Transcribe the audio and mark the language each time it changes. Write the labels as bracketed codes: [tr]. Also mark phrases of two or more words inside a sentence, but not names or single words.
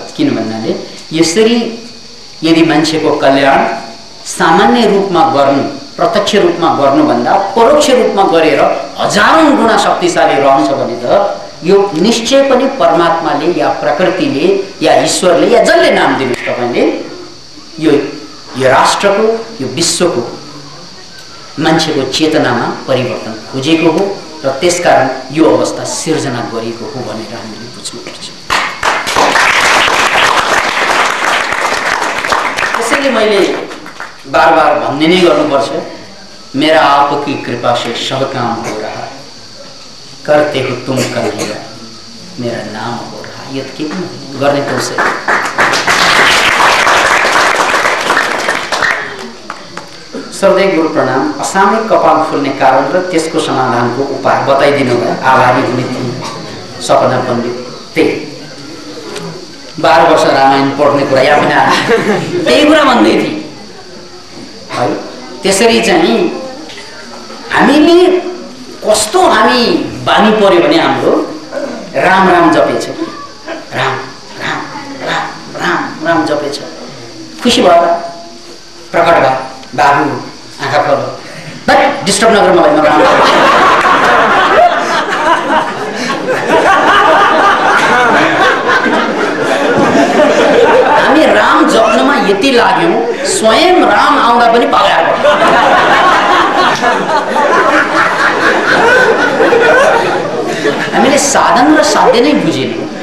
[ne] किन भन्नाले यसरी यदि मान्छेको कल्याण सामान्य रूपमा गर्नु, प्रत्यक्ष रूपमा गर्नुभन्दा परोक्ष रूपमा गरेर हजारौं गुणा शक्तिशाली रहन्छ भने त यो निश्चय पनि परमात्माले या प्रकृतिले या ईश्वरले या जसले नाम दिनुहोस् तपाईले यो राष्ट्रको, यो विश्वको मान्छेको चेतनामा परिवर्तन खोजेको हो, र त्यसकारण यो अवस्था सिर्जना गरिएको हो भनेर हामीले बुझ्नुपर्छ। त्यसैले मैले बार-बार भन्ने नै गर्नुपर्छ, [hi] मेरा आपकी कृपा से सब काम हो रहा, करते हो तुम कन्हैया, मेरा नाम हो रहा। [ne] यो के गर्ने त उसै सर्वदै गुरु प्रणाम। असामयिक कपाल फुल्ने कारण र त्यसको समाधानको उपाय बताइदिनु भयो, आभारी हुने थिए। सपना पण्डित त्यही 12 वर्ष रामायण पढ्ने कुरा यहाँ पनि आयो त्यही कुरा भन्दै थिए है। त्यसरी चाहिँ हामीले कस्तो हामी बानी पर्यो भने हाम्रो राम राम जपेछ, राम राम राम राम राम जपेछ, खुसी भयो प्रकट भयो बाबु आँखा खोल [en] but disturb [ne] नगर मलाई म राम हामी राम जप्नमा यति लाग्यौं स्वयं राम आउँदा पनि पगार हामीले साधन र साध्य नै बुझेनौं।